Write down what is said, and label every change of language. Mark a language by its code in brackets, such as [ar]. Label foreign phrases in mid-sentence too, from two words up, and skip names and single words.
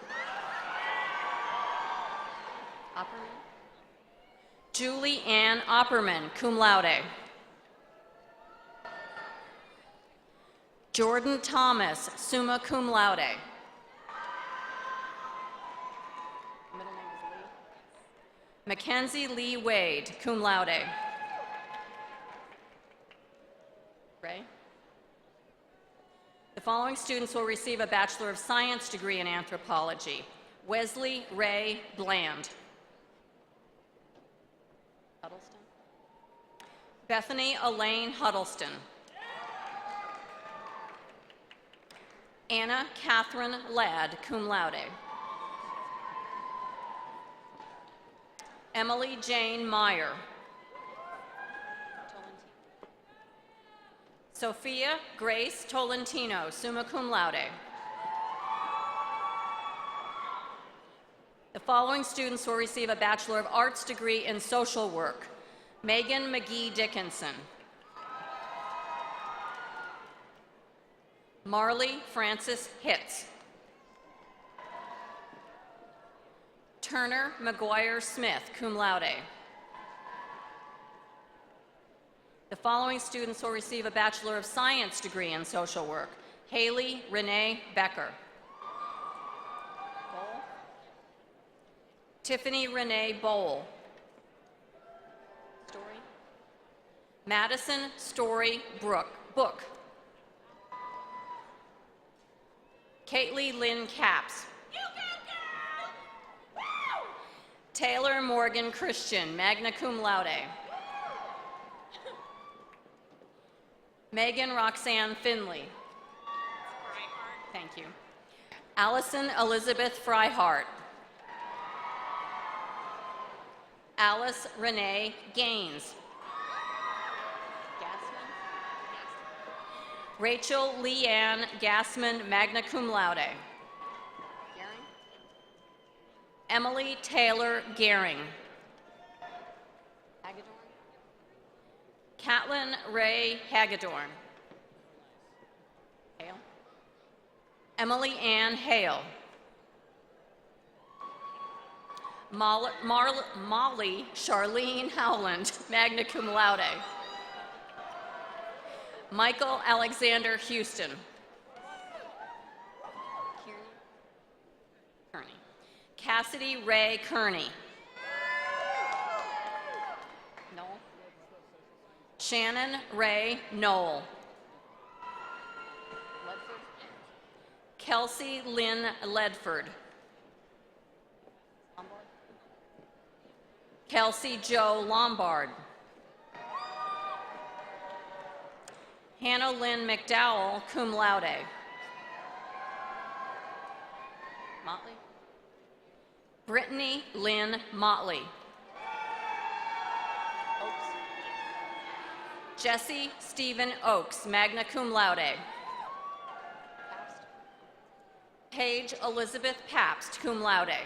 [en] Julie Ann Opperman, [la] cum laude. [en] Jordan Thomas, [la] summa cum laude. [en] Mackenzie Lee Wade, [la] cum laude. [en] Ray? The following students will receive a Bachelor of Science degree in Anthropology. Wesley Ray Bland. Huddleston. Bethany Elaine Huddleston. Anna Catherine Ladd, [la] cum laude. [en] Emily Jane Meyer. Sophia Grace Tolentino, [la] summa cum laude. [en] The following students will receive a Bachelor of Arts degree in Social Work. Megan McGee Dickinson. Marley Francis Hitz. Turner McGuire Smith, [la] cum laude. [en] The following students will receive a Bachelor of Science degree in Social Work. Haley Renee Becker. Tiffany Renee Bowl. Story. Madison Story Book. Caitley Lynn Capps. Taylor Morgan Christian, [la] magna cum laude. [en] Megan Roxanne Finley. Thank you. Allison Elizabeth Freihart. Alice Renee Gaines. Rachel Leanne Gassman, [la] magna cum laude. [en] Emily Taylor Gehring. Catlin Ray Hagedorn. Hale. Emily Ann Hale. Molly Charlene Howland, [la] magna cum laude. [en] Michael Alexander Houston. Kearney. Cassidy Ray Kearney. Noel. Shannon Ray Knoll. Kelsey Lynn Ledford. Kelsey Joe Lombard. Hannah Lynn McDowell, [la] cum laude. [en] Motley. Brittany Lynn Motley. Oaks. Jesse Stephen Oaks, [la] magna cum laude. [en] Paige Elizabeth Pabst, [la] cum laude.